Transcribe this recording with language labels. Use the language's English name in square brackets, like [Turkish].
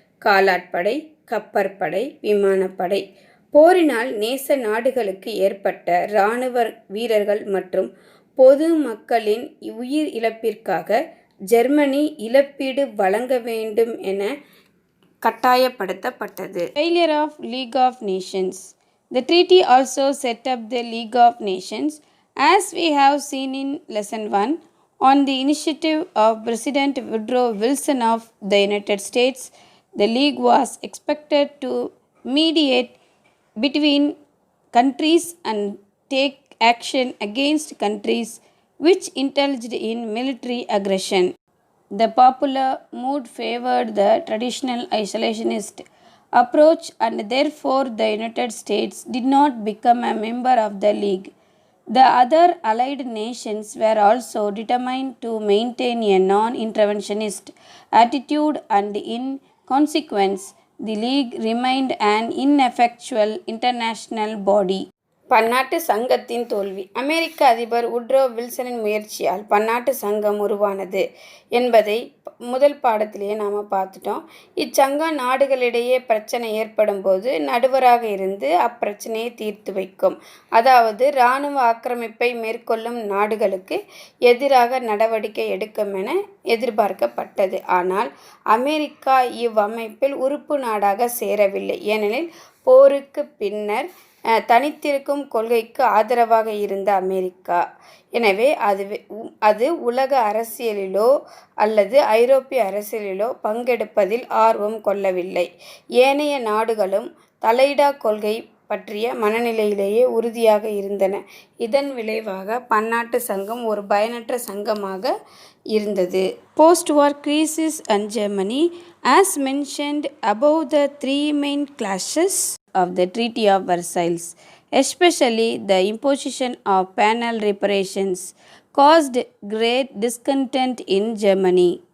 [Tamil] காலாட்படை, கப்பற்படை, விமானப்படை. போரினால் நேச நாடுகளுக்கு ஏற்பட்ட இராணுவ வீரர்கள் மற்றும் பொது மக்களின் உயிர் இழப்பிற்காக ஜெர்மனி இழப்பீடு வழங்க வேண்டும் என கட்டாயப்படுத்தப்பட்டது. [English] Failure of League of Nations. The treaty also set up the League of Nations, as we have seen in Lesson 1. On the initiative of President Woodrow Wilson of the United States, the League was expected to mediate between countries and take action against countries which indulged in military aggression. The popular mood favored the traditional isolationist approach, and therefore the United States did not become a member of the League. The other allied nations were also determined to maintain a non-interventionist attitude, and in consequence, the League remained an ineffectual international body. [Tamil] பன்னாட்டு சங்கத்தின் தோல்வி. அமெரிக்க அதிபர் Woodrow வில்சனின் முயற்சியால் பன்னாட்டு சங்கம் உருவானது என்பதை முதல் பாடத்திலேயே நாம் பார்த்துட்டோம். இச்சங்கம் நாடுகளிடையே பிரச்சனை ஏற்படும் போது நடுவராக இருந்து அப்பிரச்சனையை தீர்த்து வைக்கும். அதாவது இராணுவ ஆக்கிரமிப்பை மேற்கொள்ளும் நாடுகளுக்கு எதிராக நடவடிக்கை எடுக்கும் என எதிர்பார்க்கப்பட்டது. ஆனால் அமெரிக்கா இவ்வமைப்பில் உறுப்பு நாடாக சேரவில்லை. ஏனெனில் போருக்கு பின்னர் தனித்திருக்கும் கொள்கைக்கு ஆதரவாக இருந்த அமெரிக்கா. எனவே அது உலக அரசியலிலோ அல்லது ஐரோப்பிய அரசியலிலோ பங்கெடுப்பதில் ஆர்வம் கொள்ளவில்லை. ஏனைய நாடுகளும் தலையிடா கொள்கை பற்றிய மனநிலையிலேயே உறுதியாக இருந்தன. இதன் விளைவாக பன்னாட்டு சங்கம் ஒரு பயனற்ற சங்கமாக இருந்தது. [English] Post-war crisis and Germany. As mentioned above, the three main clashes of the Treaty of Versailles, especially the imposition of penal reparations, caused great discontent in Germany.